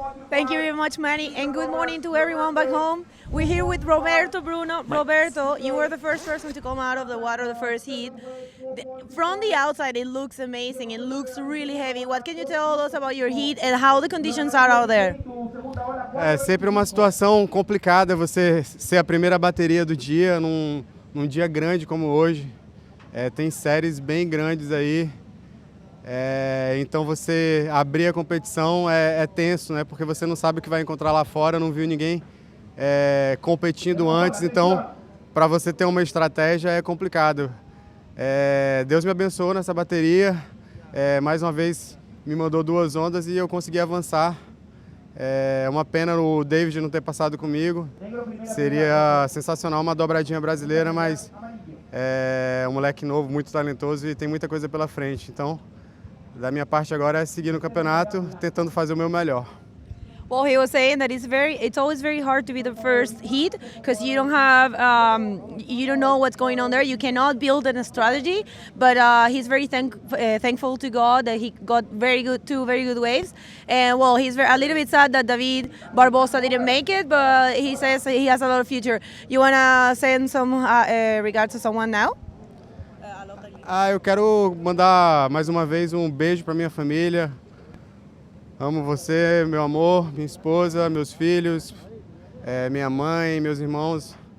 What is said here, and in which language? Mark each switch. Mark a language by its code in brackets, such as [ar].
[en] Thank you very much, Manny, and good morning to everyone back home. We're here with Roberto Bruno. Roberto, you were the first person to come out of the water the first heat. From the outside, it looks amazing. It looks really heavy. What can you tell us about your heat and how the conditions are out there? [pt] É sempre uma situação complicada você ser a primeira bateria do dia num dia grande como hoje. Tem séries bem grandes aí. Então você abrir a competição é tenso, né? Porque você não sabe o que vai encontrar lá fora, não viu ninguém competindo antes, então para você ter uma estratégia é complicado. Deus me abençoou nessa bateria, mais uma vez me mandou 2 ondas e eu consegui avançar. É uma pena o David não ter passado comigo, seria sensacional uma dobradinha brasileira, mas é um moleque novo, muito talentoso e tem muita coisa pela frente. Então, da minha parte agora é seguir no campeonato, tentando fazer o meu melhor. [en] Well, he was saying that it's always very hard to be the first heat because you don't have, you don't know what's going on there. You cannot build a strategy, but he's very thankful to God that he got two very good waves. And well, he's a little bit sad that David Barbosa didn't make it, but he says he has a lot of future. You wanna send some regards to someone now? [pt] Eu quero mandar mais uma vez um beijo para minha família. Amo você, meu amor, minha esposa, meus filhos, minha mãe, meus irmãos.